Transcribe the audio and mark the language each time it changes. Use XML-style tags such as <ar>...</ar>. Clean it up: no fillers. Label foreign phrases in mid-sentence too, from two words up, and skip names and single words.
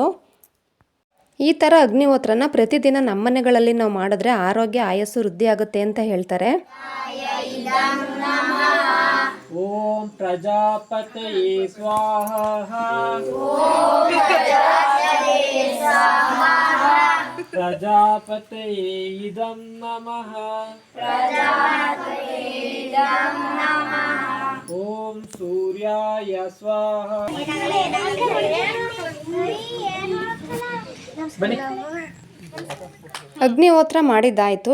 <kn>ಈ ಥರ ಅಗ್ನಿಹೋತ್ರನ ಪ್ರತಿದಿನ ನಮ್ಮ ಮನೆಗಳಲ್ಲಿ ನಾವು ಮಾಡಿದ್ರೆ ಆರೋಗ್ಯ ಆಯಸ್ಸು ವೃದ್ಧಿ ಆಗುತ್ತೆ ಅಂತ ಹೇಳ್ತಾರೆ.</kn> <sa>ಓಂ ಪ್ರಜಾಪತಯೇ ಸ್ವಾಹ. ಪ್ರಜಾಪತಯೇ ಇದಂ ನಮಃ. ಓಂ ಸೂರ್ಯಾಯ ಸ್ವಾಹ.</sa> <kn>ಅಗ್ನಿಹೋತ್ರ ಮಾಡಿದ್ದಾಯಿತು.</kn>